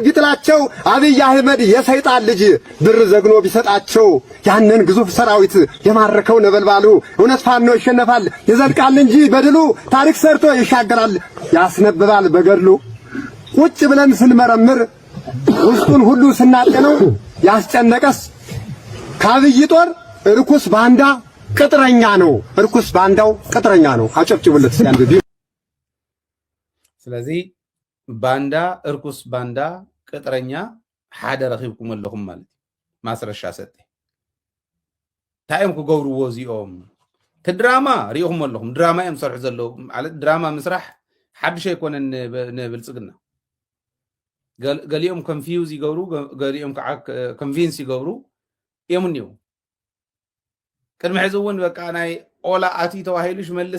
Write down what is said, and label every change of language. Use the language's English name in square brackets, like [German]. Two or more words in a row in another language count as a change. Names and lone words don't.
[Amharic] ቢጥላቸው አብይ አህመድ የሰይጣን ልጅ ብር ዘግኖ ቢሰጣቸው ያንን ግዙፍ ሰራዊት የማረከው ነበልባሉ እውነት ፋኖ ይሸነፋል ይዘልቃል እንጂ በድሉ ታሪክ ሰርቶ ይሻገራል ያስነብባል በገድሉ። ቁጭ ብለን ስንመረምር ውስጡን ሁሉ ስናጤነው ያስጨነቀስ ከአብይ ጦር ርኩስ ባንዳ ቅጥረኛ ነው። ርኩስ ባንዳው ቅጥረኛ ነው። አጨብጭቡለት ሲያንብብ። [Tigrinya] ስለዚህ [Amharic] ባንዳ እርኩስ ባንዳ ቅጥረኛ [Tigrinya] ሓደ ረኺብኩም ኣለኹም ማለት ማስረሻ ሰጤ ታይም ክገብርዎ እዚኦም ከድራማ ሪኢኹም ኣለኹም ድራማ እዮም ሰርሑ ዘለዉ ማለት ድራማ ምስራሕ ሓድሽ ኣይኮነን ንብልፅግና ገሊኦም ኮንፊውዝ ይገብሩ ገሊኦም ከዓ ኮንቪንስ ይገብሩ እዮም እኒው ቅድሚ ሕዚ እውን በቃ ናይ ኦላ ኣትዩ ተባሂሉ ሽመልስ